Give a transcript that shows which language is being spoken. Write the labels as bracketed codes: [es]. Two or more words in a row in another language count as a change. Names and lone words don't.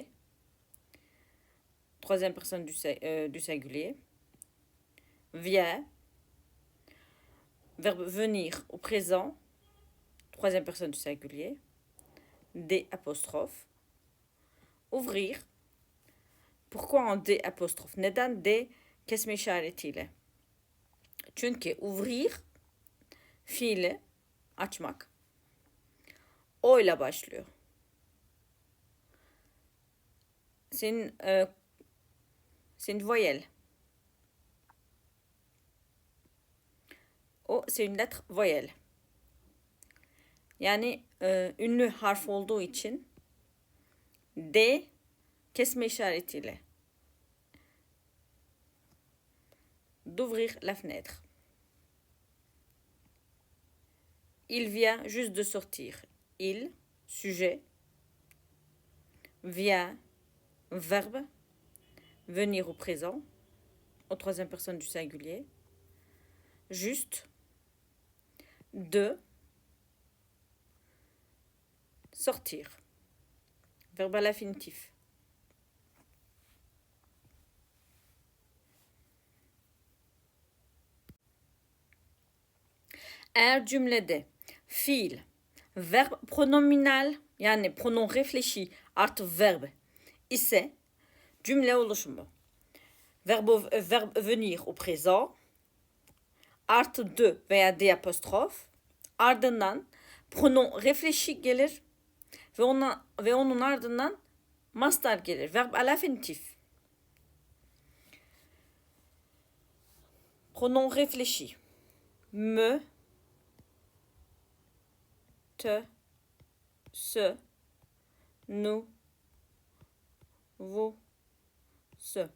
[fr] Troisième personne du singulier. Vient. Verbe venir au présent. Troisième personne du singulier. Des apostrophes. Ouvrir. Pourquoi en D apostrophe? [tr] Neden D kesme işaretiyle? Çünkü ouvrir fiili açmak o ile başlıyor. [fr] C'est une voyelle. O, c'est une lettre voyelle. [tr] Yani ünlü harf olduğu için D kesme işaretiyle. [fr] D'ouvrir la fenêtre. Il vient juste de sortir. Il, sujet. Vient, verbe. Venir au présent, au troisième personne du singulier. Juste. De. Sortir. Verbe à l'infinitif. [tr] Eğer cümlede fiil, [fr] verbe pronominal [tr] yani pronom réfléchi artı verbe ise cümle oluşumu [fr] verbe venir au présent [tr] artı de veya de apostrof ardından [fr] pronom réfléchi [tr] gelir ve onun ardından mastar gelir. [fr] Verbe à l'infinitif. Pronom réfléchi. Me, te, se, nous, vous, ce.